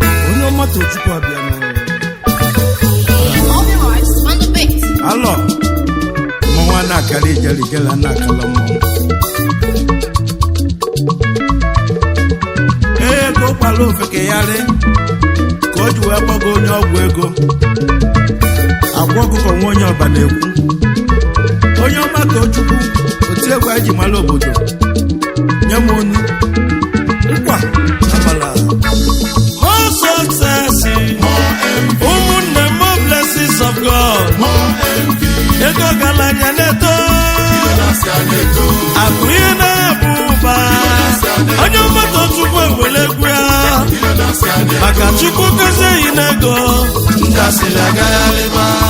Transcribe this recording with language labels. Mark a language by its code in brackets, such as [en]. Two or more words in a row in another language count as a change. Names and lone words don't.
[ig] Onye ọma Tochukwu abịa n'ụwa. [en] All the rights on the beat. [ig] Alọ, mmanwụ a na-akara ijele, ijele a na-akara mmanwụ. Ee, ka ọ kpara ofeke ya rị, ka o ji wee gbago onye ọgwụ ego. Agwa ọkụkọ nwa onye ọba na-ekwu. Onye ọma Tochukwu, oti egwu anyị ji mara obodo. Nye m onu. Nkwa, abala. [en] More success. [ig] Ụmụnne m, [en] more blessings of God. [ig] Ego ọgaranya na-eto. Akụ ihe na-ebu ụba. Onye ọma Tochukwu ewere egwu ya. Maka Chukwu gozie yi n'ego, ndị asịrị agagharịba.